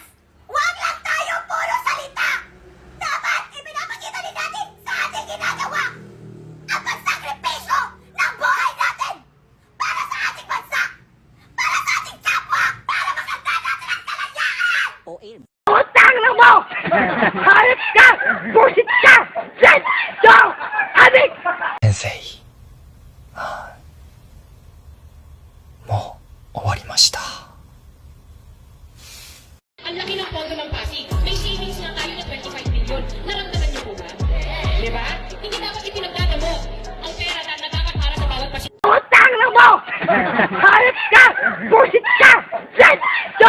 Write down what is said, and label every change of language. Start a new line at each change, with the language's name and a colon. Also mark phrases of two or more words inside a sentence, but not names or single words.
Filipino: Huwag lang tayo puro salita. Dapat ipinapakita din natin sa ating ginagawa ang pagsakripisyo ng buhay natin para sa ating bansa, para sa ating kapwa, para makanta natin ang kalayaan. Utang na mo! Hayop ka! Busit ka! Yes! So! Adik!
Japanese: Sensei. もう終わりました。
Filipino: Ang laki ng pondo ng Pasig. May savings na tayo na 25 billion. Naramdaman niyo po ba? Di ba? Hindi dapat ipinagdadamo ang pera na dapat para sa bawat Pasig. Utang na mo! Hayop ka! Busit ka!
English: Yes! So!